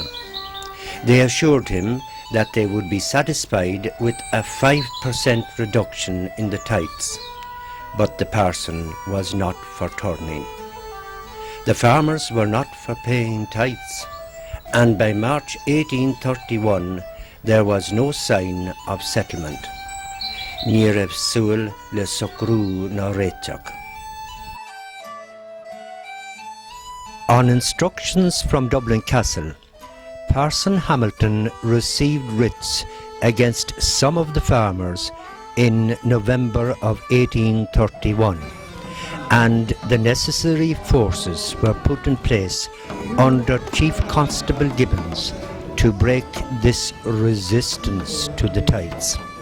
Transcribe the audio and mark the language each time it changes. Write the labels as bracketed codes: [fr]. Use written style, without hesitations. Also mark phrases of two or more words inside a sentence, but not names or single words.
[en] They assured him that they would be satisfied with a 5% reduction in the tithes, but the parson was not for turning. The farmers were not for paying tithes, and by March 1831 there was no sign of settlement. [ga] Níraibh súil le socrú ná réiteach. [en] On instructions from Dublin Castle, Parson Hamilton received writs against some of the farmers in November of 1831, and the necessary forces were put in place under Chief Constable Gibbons to break this resistance to the tithes.